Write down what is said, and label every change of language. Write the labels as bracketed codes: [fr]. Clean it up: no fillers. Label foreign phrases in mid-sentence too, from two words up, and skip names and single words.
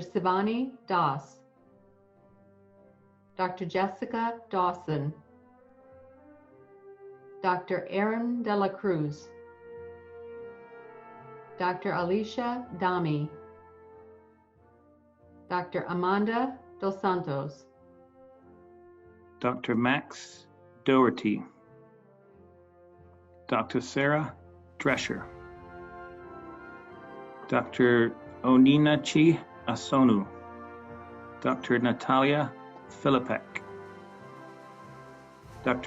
[en] Sivani Das, Dr. Jessica Dawson, Dr. Aaron De La Cruz, Dr. Alicia Dami, Dr. Amanda Dos Santos, Dr. Max Doherty, Dr. Sarah Drescher, Dr. Oninachi Asonu, Dr. Natalia Filipek, Dr.